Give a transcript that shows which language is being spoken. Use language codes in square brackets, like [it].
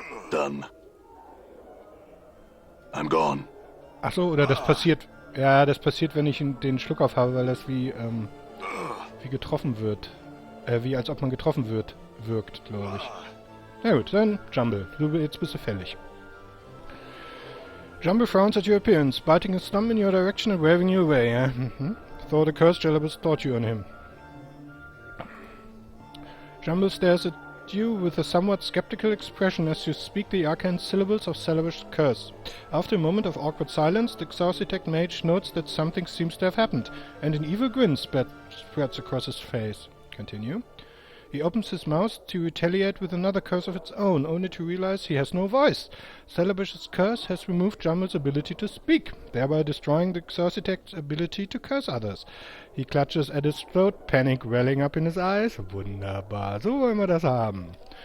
[en] Done. I'm gone. [de] Ach so, oder das passiert... Ja, das passiert, wenn ich den Schluck auf habe, weil das wie getroffen wird. Wie als ob man getroffen wirkt, glaube ich. Na gut, dann Jumble. Jetzt bist du fällig. [en] Jumble frowns at your appearance, biting his thumb in your direction and waving you away. Thought a curse Jalabas taught you on him. Jumble stares at you with a somewhat skeptical expression as you speak the arcane syllables of Salabash's curse. After a moment of awkward silence, the Exorcitect mage notes that something seems to have happened, and an evil grin spreads across his face. Continue. He opens his mouth to retaliate with another curse of its own, only to realize he has no voice. Celebish's curse has removed Jumble's ability to speak, thereby destroying the Xerxitec's ability to curse others. He clutches at his throat, panic welling up in his eyes. [de] Wunderbar, so wollen wir das haben.